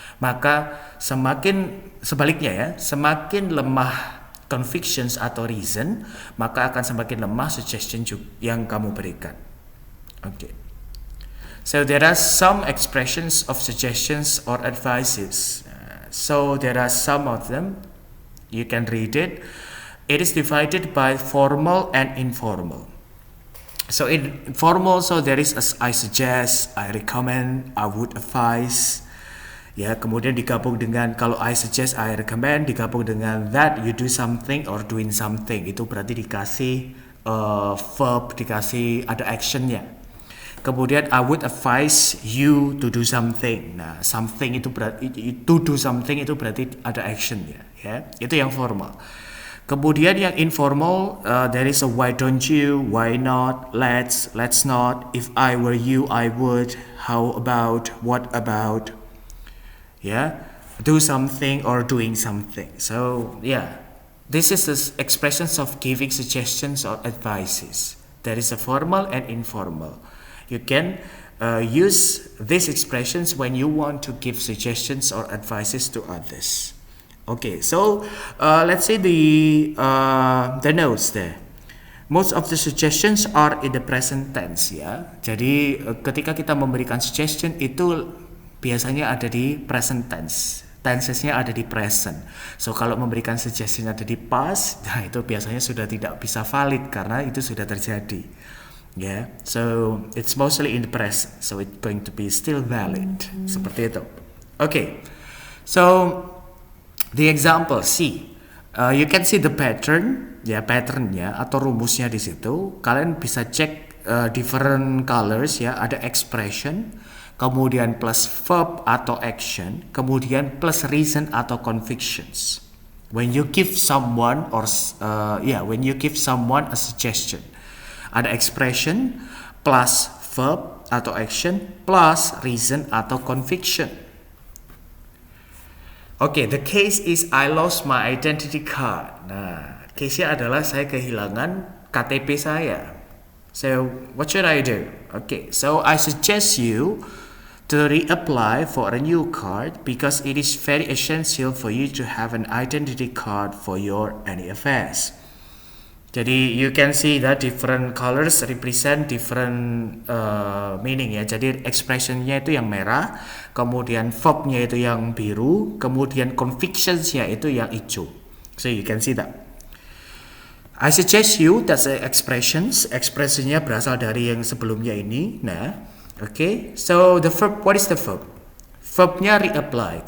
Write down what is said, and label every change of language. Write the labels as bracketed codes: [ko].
[id] Maka semakin sebaliknya ya, semakin lemah convictions atau reason, maka akan semakin lemah suggestion yang kamu berikan. [en] Okay. So there are some expressions of suggestions or advices. So there are some of them. You can read it. It is divided by formal and informal. So in formal, so there is I suggest, I recommend, I would advise. [id] Ya, kemudian digabung dengan kalau [en] I suggest, I recommend, [id] digabung dengan [en] that you do something or doing something. [id] Itu berarti dikasih verb, dikasih ada actionnya. [en] Kemudian I would advise you to do something. [id] Nah, something itu berarti [en] to do something [id] itu berarti ada actionnya. Ya, itu yang formal. Kemudian yang informal, [en] there is a why don't you, why not, let's not, if I were you, I would, how about, what about, yeah, do something or doing something. So, yeah, this is the expressions of giving suggestions or advices. There is a formal and informal. You can use these expressions when you want to give suggestions or advices to others. Okay, so let's see the notes there. Most of the suggestions are in the present tense ya. [id] Jadi ketika kita memberikan suggestion itu biasanya ada di present tense. Tensesnya ada di present. So kalau memberikan suggestion ada di past, nah itu biasanya sudah tidak bisa valid karena itu sudah terjadi. [en] Yeah, so it's mostly in the present. So it's going to be still valid. [id] Seperti itu. [en] Okay, so the example C, you can see the pattern, [id] ya patternnya atau rumusnya di situ. Kalian bisa cek [en] different colors [id] ya, ada expression, kemudian plus verb atau action, kemudian plus reason atau convictions. [en] When you give someone when you give someone a suggestion, [id] ada expression plus verb atau action plus reason atau conviction. [en] Okay, the case is I lost my identity card. [id] Nah, case-nya adalah saya kehilangan KTP saya. [en] So, what should I do? Okay, so I suggest you to reapply for a new card because it is very essential for you to have an identity card for your NEFS. Jadi you can see that different colors represent different meaning ya. [id] Jadi expressionnya itu yang merah, kemudian verbnya itu yang biru, kemudian convictionsnya itu yang hijau. [en] So you can see that. I suggest you, that's the expressions. [id] Expressionnya berasal dari yang sebelumnya ini. Nah, okay. [en] So the verb, what is the verb? [id] Verbnya reapply.